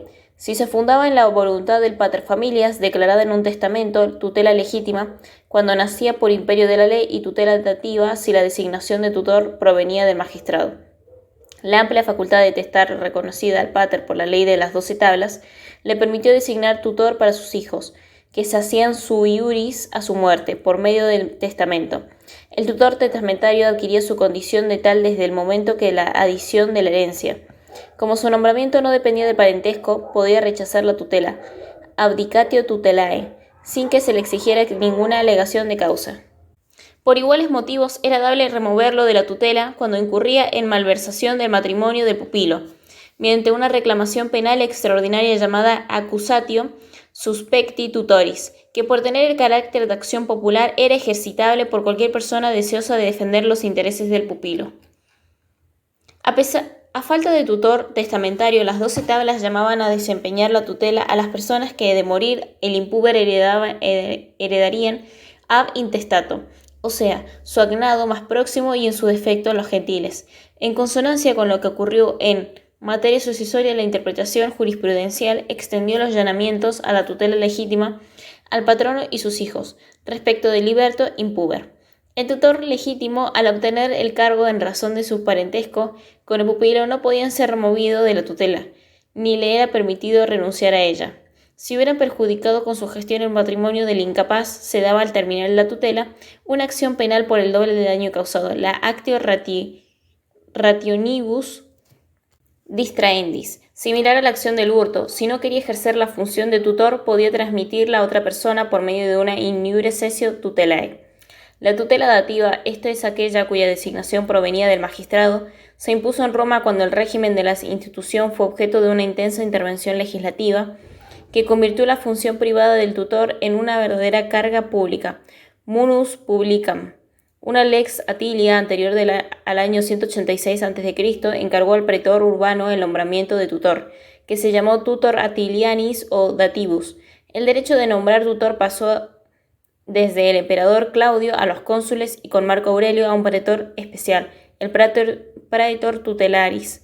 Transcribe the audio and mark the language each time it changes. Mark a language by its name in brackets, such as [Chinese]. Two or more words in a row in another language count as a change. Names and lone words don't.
[Spanish] Si se fundaba en la voluntad del paterfamilias, declarada en un testamento, tutela legítima, cuando nacía por imperio de la ley, y tutela dativa si la designación de tutor provenía del magistrado. La amplia facultad de testar reconocida al pater por la ley de las 12 tablas le permitió designar tutor para sus hijos, que se hacían [Latin] sui iuris [Spanish] a su muerte, por medio del testamento. El tutor testamentario adquiría su condición de tal desde el momento que la adición de la herencia. Como su nombramiento no dependía del parentesco, podía rechazar la tutela, [Latin] abdicatio tutelae, [Spanish] sin que se le exigiera ninguna alegación de causa. Por iguales motivos era dable removerlo de la tutela cuando incurría en malversación del matrimonio del pupilo, mediante una reclamación penal extraordinaria llamada [Latin] accusatio suspecti tutoris, [Spanish] que por tener el carácter de acción popular era ejercitable por cualquier persona deseosa de defender los intereses del pupilo. A falta de tutor testamentario, las 12 tablas llamaban a desempeñar la tutela a las personas que de morir el impúber heredarían [Latin] ab intestato, [Spanish] o sea, su agnado más próximo y en su defecto los gentiles. En consonancia con lo que ocurrió en materia sucesoria, la interpretación jurisprudencial extendió los llamamientos a la tutela legítima al patrono y sus hijos, respecto del liberto impúber. El tutor legítimo, al obtener el cargo en razón de su parentesco con el pupilo, no podía ser removido de la tutela, ni le era permitido renunciar a ella. Si hubieran perjudicado con su gestión el patrimonio del incapaz, se daba al terminar la tutela una acción penal por el doble de daño causado, la [Latin] actio rationibus distraendis, [Spanish] similar a la acción del hurto. Si no quería ejercer la función de tutor, podía transmitirla a otra persona por medio de una [Latin] in iure cessio tutelae. [Spanish] La tutela dativa, esta es aquella cuya designación provenía del magistrado, se impuso en Roma cuando el régimen de la institución fue objeto de una intensa intervención legislativa que convirtió la función privada del tutor en una verdadera carga pública, [Latin] munus publicam. [Spanish] Una lex Atilia anterior al año 186 a.C. encargó al pretor urbano el nombramiento de tutor, que se llamó tutor Atilianis o dativus. El derecho de nombrar tutor pasó desde el emperador Claudio a los cónsules y con Marco Aurelio a un pretor especial, el [Latin] praetor tutelaris.